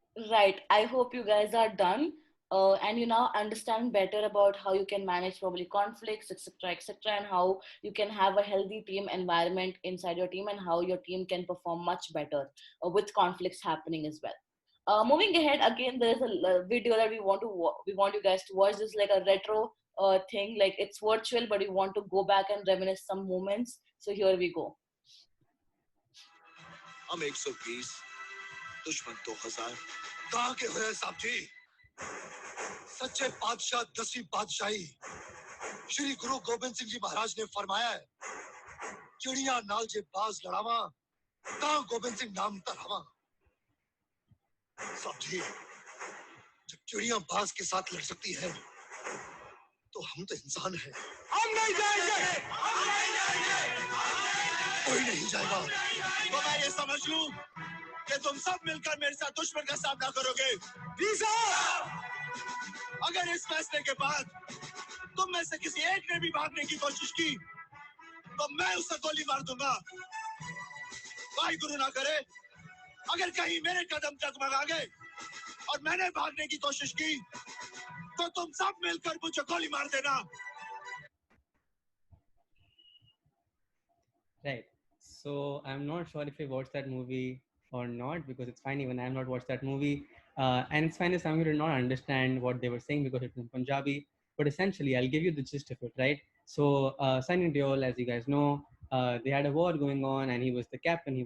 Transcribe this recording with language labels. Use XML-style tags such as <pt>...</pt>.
<en>Right. I hope you guys are done. And you now understand better about how you can manage probably conflicts, etc., etc., and how you can have a healthy team environment inside your team, and how your team can perform much better with conflicts happening as well. Moving ahead, again, there is a video that we want you guys to watch. This is like a retro thing, like it's virtual, but we want to go back and reminisce some moments. So here we go.</en> <hi>हम 120 दुश्मन 2000 कहाँ के हुए साहब जी सच्चे बादशाह 10वीं बादशाही श्री गुरु गोबिंद सिंह जी महाराज ने फरमाया है</hi> <pa>चिड़िया नाल जे बाज लड़ावा ता गोबिंद सिंह नाम तरावा</pa> <hi>साहब जी जब चिड़िया बाज के साथ लड़ सकती है तो हम तो इंसान हैं हम नहीं जाएंगे कोई नहीं जाएगा तो मैं ये समझ लूं कि तुम सब मिलकर मेरे साथ दुश्मन का सामना करोगे वीजा अगर इस फैसले के बाद तुम में से किसी एक ने भी भागने की कोशिश की तो मैं उसे गोली मार दूंगा। भाई गुरु ना करे, अगर कहीं मेरे कदम डगमगा गए और मैंने भागने की कोशिश की तो तुम सब मिलकर मुझे गोली मार देना।</hi> <en>Right. So I'm not sure if you watched that movie or not, because it's fine. Even I have not watched that movie, and it's fine if some of you did not understand what they were saying because it's in Punjabi. But essentially, I'll give you the gist of it, right? So Sunny Deol, as you guys know, they had a war going on, and he was the captain.</en>